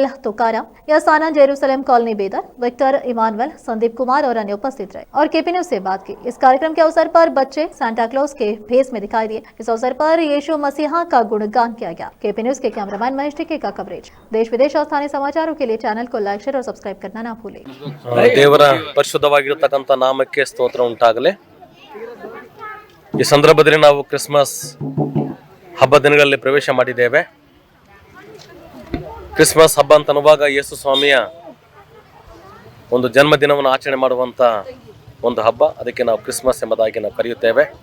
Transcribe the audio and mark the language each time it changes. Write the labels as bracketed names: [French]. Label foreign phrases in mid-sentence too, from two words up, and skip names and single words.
[Hindi] तुकाराम, यासाना जेरूसलेम कॉलोनी बीदर, विक्टर इमानुएल, संदीप कुमार और अन्य उपस्थित रहे और केपी न्यूज से बात की। इस कार्यक्रम के अवसर पर बच्चे सांता क्लॉज के भेष में दिखाई दिए। इस अवसर पर यीशु मसीहा का गुणगान किया गया। केपी न्यूज के कैमरामैन महेश टिके का कवरेज। देश विदेश और स्थानीय समाचारों के लिए चैनल को लाइक, शेयर और सब्सक्राइब करना ना भूलें। [Kannada] ದೇವರ ಪರಿಶುದ್ಧವಾಗಿರತಕ್ಕಂತ ನಾಮಕ್ಕೆ ಸ್ತೋತ್ರ ಉಂಟಾಗಲಿ। ಈ ಸಂದರ್ಭದಲ್ಲಿ ನಾವು ಕ್ರಿಸ್ಮಸ್ ಹಬ್ಬ ದಿನಗಳಲ್ಲಿ ಪ್ರವೇಶ ಮಾಡಿದ್ದೇವೆ। ಕ್ರಿಸ್ಮಸ್ ಹಬ್ಬ ಅಂತ ಅನ್ನುವಾಗ ಯೇಸು ಸ್ವಾಮಿಯ ಒಂದು ಜನ್ಮದಿನವನ್ನು ಆಚರಣೆ ಮಾಡುವಂತ ಒಂದು ಹಬ್ಬ, ಅದಕ್ಕೆ ನಾವು ಕ್ರಿಸ್ಮಸ್ ಎಂಬುದಾಗಿ ನಾವು ಕರೆಯುತ್ತೇವೆ।